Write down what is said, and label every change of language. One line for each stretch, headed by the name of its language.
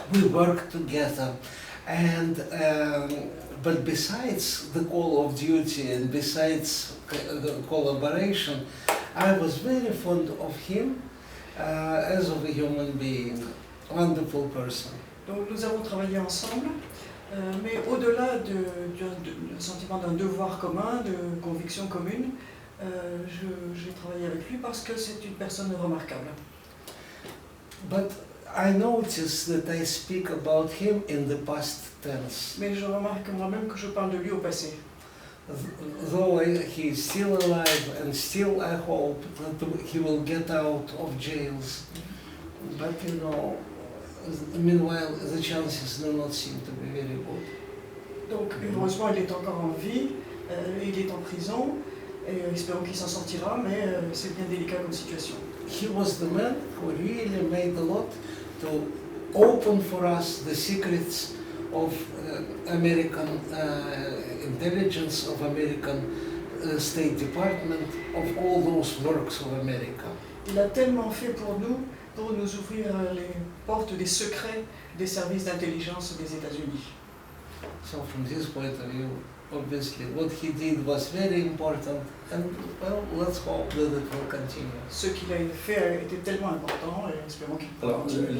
English: We worked together, and but besides the call of duty and besides the collaboration, I was very fond of him as of a human being, wonderful person.
French: Donc nous avons travaillé ensemble, mais au-delà du sentiment d'un devoir commun, de conviction commune, j'ai travaillé avec lui parce que c'est une personne remarquable.
English: But I notice that I speak about him in the past tense.
French: Mais je remarque moi-même que je parle de lui au passé.
English: Though he is still alive and still I hope that he will get out of jails. But you know, meanwhile the chances do not seem to be very good.
French: Donc heureusement il est encore en vie, il est en prison, et espérons qu'il s'en sortira, mais c'est bien délicat comme situation.
English: He was the man who really made a lot to open for us the secrets of American intelligence, of American State Department, of all those works of America.
French: Il a tellement fait pour nous ouvrir les portes des secrets des services d'intelligence des États-Unis.
English: So from this point of view, obviously, what he did was very important, and well, let's hope that it will continue.
French: Ce qu'il a fait était tellement important, et espérons qu'il pourra continuer.